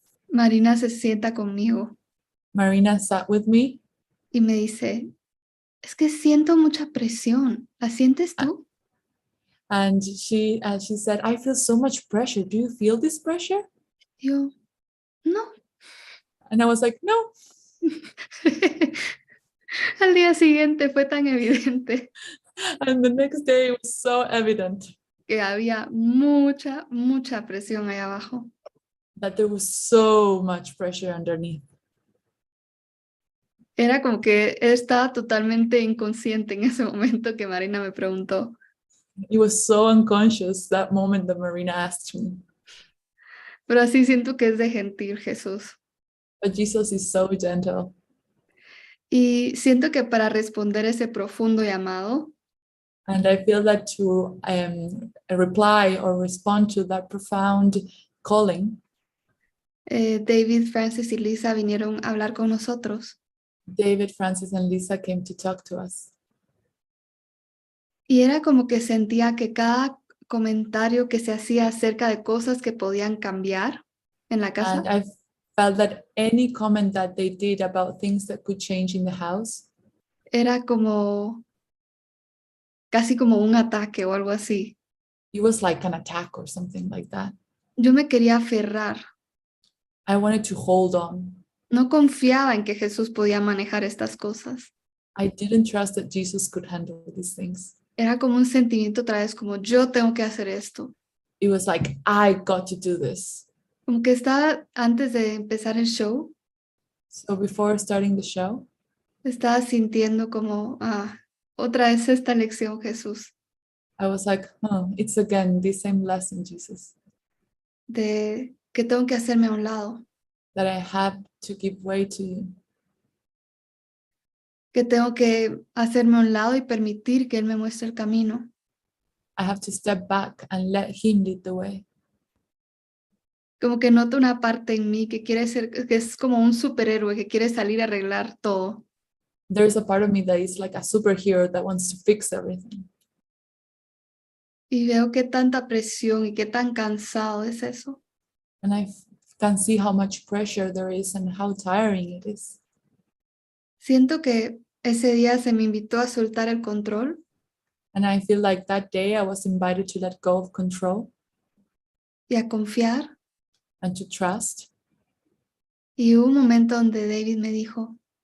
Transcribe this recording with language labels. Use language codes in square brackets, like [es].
[es] Marina se sienta conmigo [en] Marina sat with me [es] y me dice, es que siento mucha presión. ¿La sientes tú? [en] and she said, I feel so much pressure. Do you feel this pressure? [es] Yo, no. [en] And I was like, no. [es] Al día siguiente fue tan evidente [en] And the next day it was so evident [es] que había mucha, mucha presión ahí abajo. [en] that there was so much pressure underneath. [es] Era como que estaba totalmente inconsciente en ese momento que Marina me preguntó. [en] It was so unconscious that moment that Marina asked me. [es] Pero así siento que es de gentil Jesús. [en] But Jesus is so gentle. [es] Y siento que para responder ese profundo llamado, [en] And I feel that to reply or respond to that profound calling, [es] David, Francis y Lisa vinieron a hablar con nosotros. [en] David, Francis, and Lisa came to talk to us. [es] Y era como que sentía que cada comentario que se hacía acerca de cosas que podían cambiar en la casa, [en] And I felt that any comment that they did about things that could change in the house, [es] era como casi como un ataque o algo así. [en] it was like an attack or something like that. [es] Yo me quería aferrar. [en] I wanted to hold on. [es] No confiaba en que Jesús podía manejar estas cosas. [en] I didn't trust that Jesus could handle these things. [es] Era como un sentimiento otra vez, como yo tengo que hacer esto. [en] It was like, I got to do this. [es] Como que estaba, antes de empezar el show, [en] So before starting the show, [es] estaba sintiendo como, otra vez esta lección, Jesús, [en] I was like, it's again the same lesson, Jesus, [es] de que tengo que hacerme a un lado, [en] that I have to give way to you, [es] que tengo que hacerme a un lado y permitir que Él me muestre el camino. [en] I have to step back and let him lead the way. [es] Como que noto una parte en mí que quiere ser, que es como un superhéroe que quiere salir a arreglar todo. [en] There's a part of me that is like a superhero that wants to fix everything. [es] Y veo qué tanta presión y qué tan cansado es eso. [en] And I can see how much pressure there is and how tiring it is. [es] Siento que ese día se me invitó a soltar el control [en] And I feel like that day I was invited to let go of control [es] y a confiar. [en] and to trust. [es] Y hubo un momento donde David me dijo,